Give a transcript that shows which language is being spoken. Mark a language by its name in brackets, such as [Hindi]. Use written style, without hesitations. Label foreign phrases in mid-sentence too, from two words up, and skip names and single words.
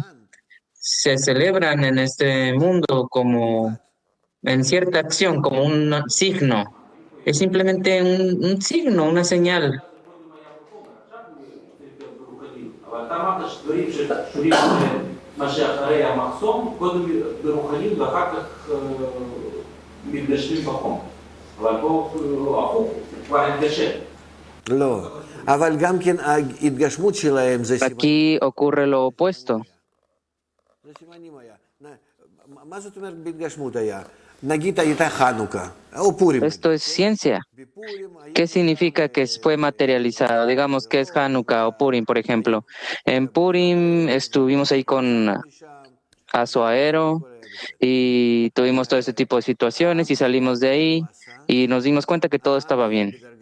[Spanish] Se celebran en este mundo como en cierta acción, como un signo. Es simplemente un signo, una señal. [Hebrew] לא, אבל גם כן ההתגשמות שלהם זה [Spanish] Aquí ocurre lo opuesto. [Hebrew] סימנים היה. מה זאת אומרת בהתגשמות היה? נגיד הייתה חנוכה, או פורים. [Spanish] Esto es ciencia. ¿Qué significa que fue materializado? Digamos que es Hanukkah o Purim, por ejemplo. En Purim estuvimos ahí con Azuaero y tuvimos todo ese tipo de situaciones y salimos de ahí y nos dimos cuenta que todo estaba bien.